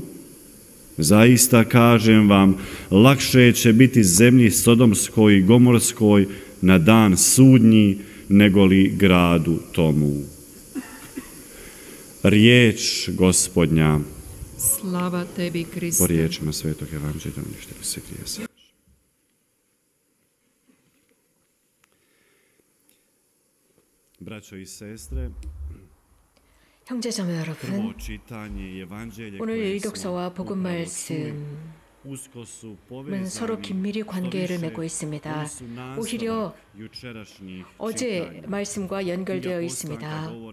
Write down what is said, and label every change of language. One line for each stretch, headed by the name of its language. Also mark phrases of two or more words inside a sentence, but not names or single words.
Croatian: Zaista kažem vam, lakše će biti zemlji Sodomskoj i Gomorskoj na dan sudnji, nego li gradu tomu. Riječ Gospodnja. Slava tebi, Kriste. Po riječima Svetog Evanđelja uništili se grijesi. Braćo i sestre,
Korean: 형제자매 여러분, 오늘 일독서와 복음 말씀은 서로 긴밀히 관계를 맺고 있습니다. 오히려 어제 말씀과 연결되어 있습니다.